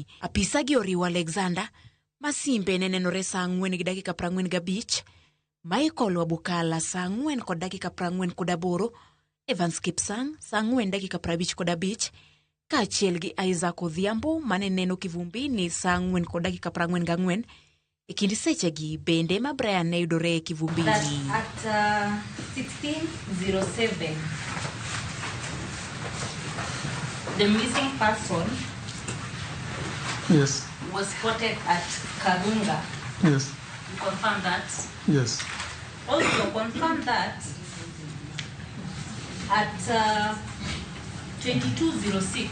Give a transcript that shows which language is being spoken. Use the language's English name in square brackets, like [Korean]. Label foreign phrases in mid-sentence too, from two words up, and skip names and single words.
[Luo (Kenya and Tanzania)] Apisa gi oriwo Alexander ma simbe ne nenore saa 4 gi dakika 45, Michael Wabukala saa 4 kod dakika 48, Evans Kipsang saa 4 dakika 55, kaachiel gi Isaac Odhiambo mane neno kivumbini saa 4 kod dakika 44. E kind sechegi bende ma Brian ne yudore e kivumbini. [English] At 16:07, the missing person was spotted at Karunga. Yes. You confirm that? Yes. Also confirm that at 22:06.